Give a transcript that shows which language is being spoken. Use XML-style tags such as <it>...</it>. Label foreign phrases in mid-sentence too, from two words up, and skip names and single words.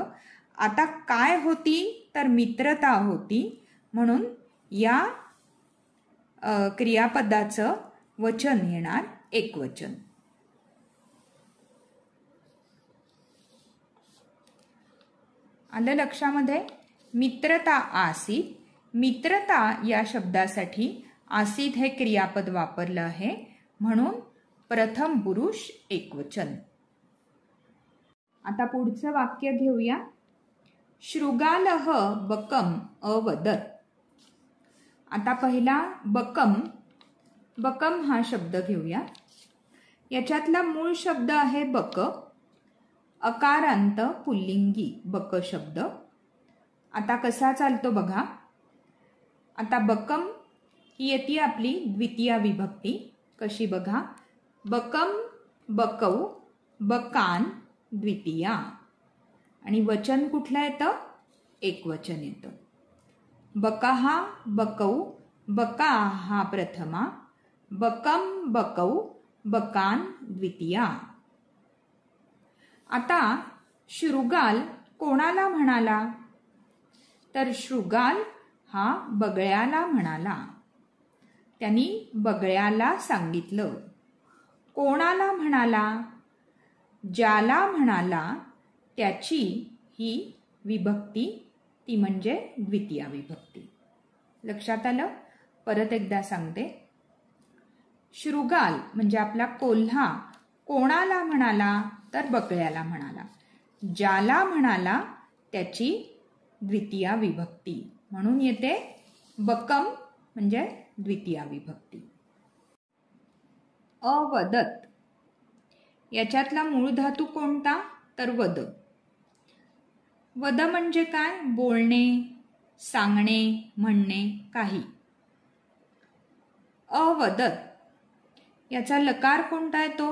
<mr>आता काय होती? तर मित्रता होती म्हणून या क्रियापदाचं वचन येणार एकवचन. आलं लक्षामध्ये?</mr> <sa>मित्रता आसीत.</sa> <mr>मित्रता या शब्दासाठी आसीत हे क्रियापद वापरलं आहे म्हणून प्रथम पुरुष एकवचन. आता पुढचं वाक्य घेऊया.</mr> <sa>शृगालः बकम अवदत्.</sa> <mr>आता पहिला बकम. बकम हा शब्द घेऊया. याच्यातला मूळ शब्द आहे बक. अकारांत पुल्लिंगी बक शब्द. आता कसा चालतो बघा. आता बकम ही येते आपली द्वितीया विभक्ती. कशी बघा.</mr> <sa>बकम, बकौ, बकान द्वितीया.</sa> <mr>आणि वचन कुठलं येतं? एकवचन येतं.</mr> <sa>बकाहा, बकौ, बकाहा प्रथमा, बकम, बकौ, बकान द्वितीया.</sa> <mr>आता शृगाल कोणाला म्हणाला? तर शृगाल हा बगळ्याला म्हणाला. त्यांनी बगळ्याला सांगितलं. कोणाला म्हणाला? ज्याला म्हणाला त्याची ही विभक्ती, ती म्हणजे द्वितीया विभक्ती. लक्षात आलं? परत एकदा सांगते. शृगाल म्हणजे आपला कोल्हा कोणाला म्हणाला? तर बगळ्याला म्हणाला. ज्याला म्हणाला त्याची द्वितीया विभक्ती म्हणून येते बकम म्हणजे द्वितीया विभक्ती. अवदत्. याच्यातला मूळ धातू कोणता? तर वद. वद म्हणजे काय? बोलणे, सांगणे, म्हणणे, काही. अवदत्. याचा लकार कोणता येतो?</mr>